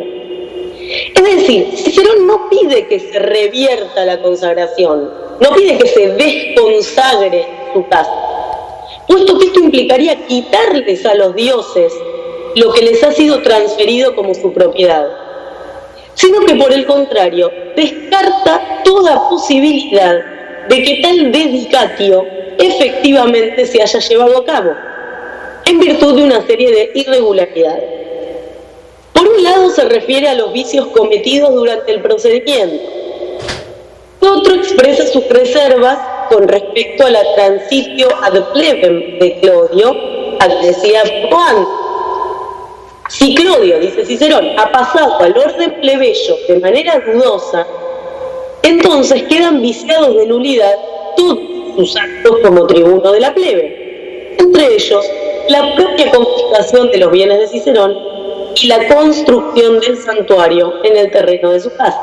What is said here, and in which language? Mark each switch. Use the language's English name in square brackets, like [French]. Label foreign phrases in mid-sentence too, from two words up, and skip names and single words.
[Spanish] Es decir, Cicerón no pide que se revierta la consagración, no pide que se desconsagre su casa, puesto que esto implicaría quitarles a los dioses lo que les ha sido transferido como su propiedad, sino que por el contrario descarta toda posibilidad de que tal dedicatio efectivamente se haya llevado a cabo, en virtud de una serie de irregularidades. Por un lado se refiere a los vicios cometidos durante el procedimiento. Otro expresa sus reservas con respecto a la [Latin] transitio ad plebem [Spanish] de Clodio, al que decía Juan. Si Clodio, dice Cicerón, ha pasado al orden plebeyo de manera dudosa, entonces quedan viciados de nulidad todos sus actos como tribuno de la plebe, entre ellos la propia confiscación de los bienes de Cicerón y la construcción del santuario en el terreno de su casa.